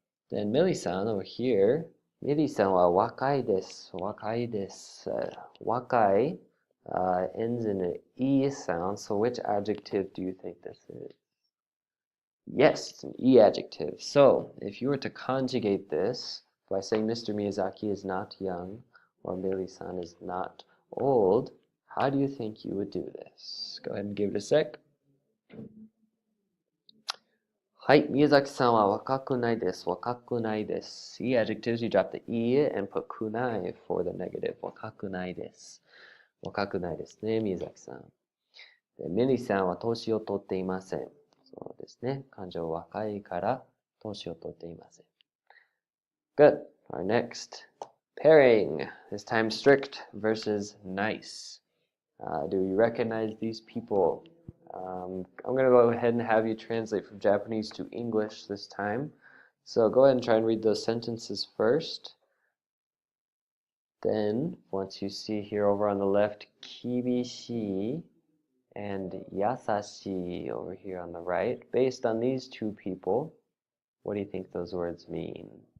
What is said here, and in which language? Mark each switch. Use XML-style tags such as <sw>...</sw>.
<en>Then Millie-san over here,</en> <ja>ミリさんは若いです。若いです。</ja> <en>若い ends in an E sound, so which adjective do you think this is? Yes, it's an E adjective. So, if you were to conjugate this by saying Mr. Miyazaki is not young or Millie-san is not old, how do you think you would do this? Go ahead and give it a sec.</en> <ja>はい、宮崎さんは若くないです。若くないです。</ja> <en>E adjectives, you drop the E and put くない for the negative.</en> <ja>若くないです。若くないですね、宮崎さん。で、ミリさんは年を取っていません。そうですね。感情若いから年を取っていません。</ja> <en>Good. Our next pairing. This time strict versus nice. Do you recognize these people? I'm going to go ahead and have you translate from Japanese to English this time. So go ahead and try and read those sentences first. Then, once you see here over on the left, kibishi and yasashi over here on the right, based on these two people, what do you think those words mean?</en>